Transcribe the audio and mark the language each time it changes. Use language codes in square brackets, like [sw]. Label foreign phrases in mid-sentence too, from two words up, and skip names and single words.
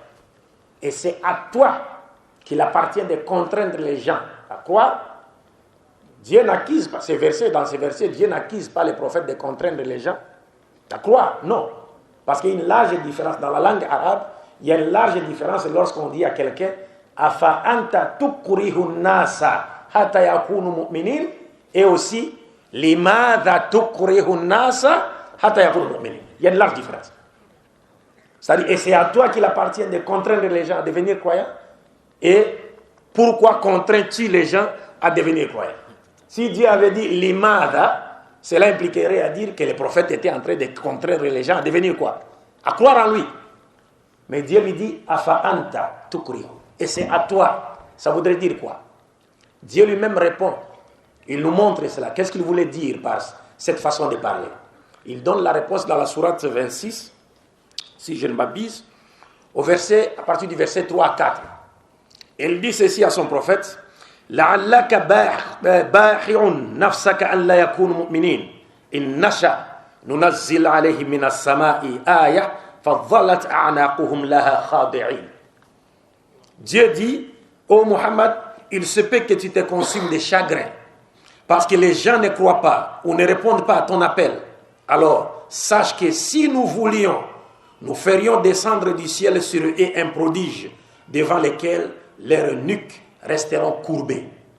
[fr] Et c'est à toi qu'il appartient de contraindre les gens à croire. Dieu n'accuse pas, dans ces versets, Dieu n'accuse pas les prophètes de contraindre les gens à croire. Non. Parce qu'il y a une large différence. Dans la langue arabe, il y a une large différence lorsqu'on dit à quelqu'un [ar] أفأنت تكره الناس حتى يكونوا مؤمنين, [fr] et aussi [ar] لماذا تكره الناس حتى يكونوا مؤمنين. [fr] Il y a une large différence. C'est-à-dire, et c'est à toi qu'il appartient de contraindre les gens à devenir croyants. Et pourquoi contrains-tu les gens à devenir croyants? Si Dieu avait dit limada, cela impliquerait à dire que les prophètes étaient en train de contraindre les gens à devenir quoi? À croire en lui. Mais Dieu lui dit [ar] أفأنت تكره. [fr] Et c'est à toi. Ça voudrait dire quoi? Dieu lui-même répond. Il nous montre cela. Qu'est-ce qu'il voulait dire par cette façon de parler? Il donne la réponse dans la sourate 26, si je ne m'abuse, à partir du verset 3 à 4. Il dit ceci à son prophète, [ar] لَعَلَّكَ بَاخِعٌ نَفْسَكَ أَنْ لَا يَكُونُ مُؤْمِنِينَ إِنْ نَشَأْ نُنَزِّلْ عَلَيْهِمْ مِنَ السَّمَاءِ آيَةً فَظَلَّتْ أَعْنَاقُهُمْ لَهَا خَاضِعِينَ. [fr] Dieu dit, ô Muhammad, il se peut que tu te consumes de chagrin, parce que les gens ne croient pas ou ne répondent pas à ton appel. Alors, sache que si nous voulions, nous ferions descendre du ciel sur eux un prodige devant lequel leurs nuques resteront courbées.